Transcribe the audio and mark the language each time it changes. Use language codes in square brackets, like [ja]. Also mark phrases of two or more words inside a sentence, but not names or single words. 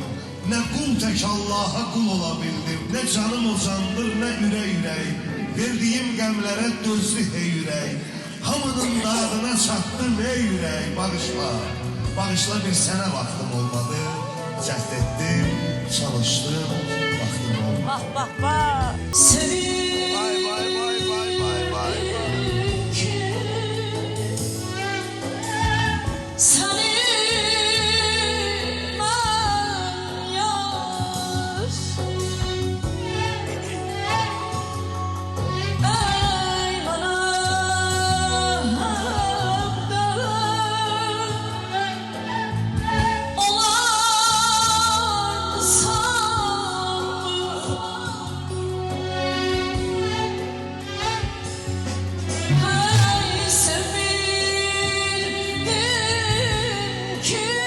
[az] Nə qul tək Allaha qul ola bildim, nə canım uzandır, nə ürək. Verdiyim qəmlərə dözdü hey ürək. Hamının dağına çatdım ey ürək. Bağışla, bağışla bir sənə vaxtım olmadı. Cəhd etdim, çalışdım, vaxtım olmadı. [tr] Sevdim ki seni ben yar. Ey bana hamdar olan hey sevdim ki